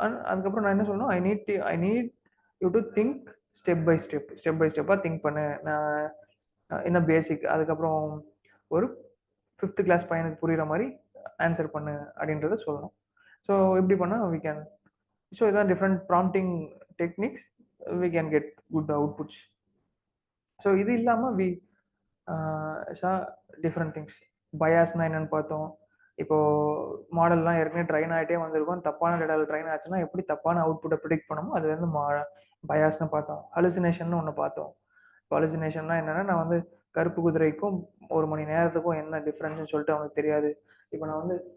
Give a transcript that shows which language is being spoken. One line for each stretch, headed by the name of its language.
Tamil: அதுக்கப்புறம் நான் என்ன சொல்லணும்,
English: I need you to think step by ஸ்டெப்பாக
Tamil: திங்க் பண்ணு, நான் என்ன பேசிக், அதுக்கப்புறம் ஒரு 5th கிளாஸ் பையனுக்கு புரியுற மாதிரி ஆன்சர் பண்ணு அப்படின்றத சொல்லணும்.
English: so
Tamil: இப்படி பண்ணால்
English: we can, so இதான் different prompting techniques, we can get good outputs. So
Tamil: இது இல்லாமல்
English: we saw different things.
Tamil: பயாஸ்னா என்னன்னு பார்த்தோம். இப்போ மாடல்லாம் ஏற்கனவே ட்ரைன் ஆகிட்டே வந்திருக்கும், தப்பான டேட்டாவில் ட்ரைன் ஆச்சுன்னா எப்படி தப்பான அவுட்புட்டை ப்ரிடிக்ட் பண்ணணுமோ அது வந்து பயாஸ்னு பார்த்தோம். ஹலுசினேஷன் ஒன்று பார்த்தோம். இப்போ ஹலுசினேஷன்னா என்னன்னா, நான் வந்து கருப்பு குதிரைக்கும் 1 மணி நேரத்துக்கும் என்ன டிஃப்ரென்ஸ்னு சொல்லிட்டு அவனுக்கு தெரியாது. இப்போ நான் வந்து